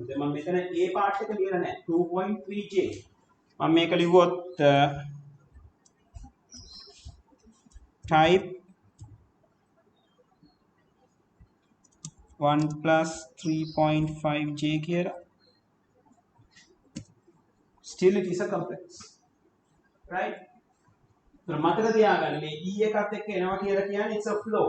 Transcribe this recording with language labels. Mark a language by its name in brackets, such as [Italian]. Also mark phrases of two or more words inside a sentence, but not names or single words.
[Sinhala] දැන් මම මෙතන [English] a part [Sinhala] එක ලියලා නැහැ. 2.3j. මම මේක ලිව්වොත් type 1 + 3.5j කියලා. [English] Still it is a complex. [Sinhala] right මතක තියාගන්න මේ e එකත් එක්ක එනවා කියලා කියන්නේ [English] it's a float.